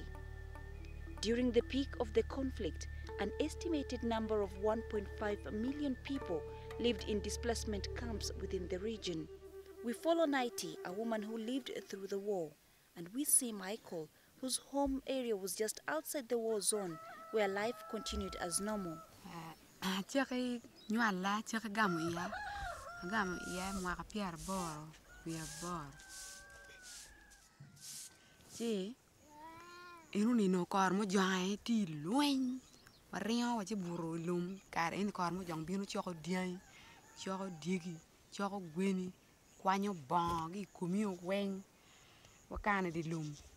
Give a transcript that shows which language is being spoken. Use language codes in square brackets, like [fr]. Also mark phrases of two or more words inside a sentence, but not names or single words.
[en] During the peak of the conflict, an estimated number of 1.5 million people lived in displacement camps within the region. We follow Nighty, a woman who lived through the war, and we see Michal, whose home area was just outside the war zone, where life continued as normal. [ach] Chaki nyala chaki gamu iya mwaka piar boro chi inu ni no kor mo jang ti lueny mario wa chi buro lum kar en kor mo jang bino choko diai choko digi choko gweni kwanyo bongi kumio weng wakane di lum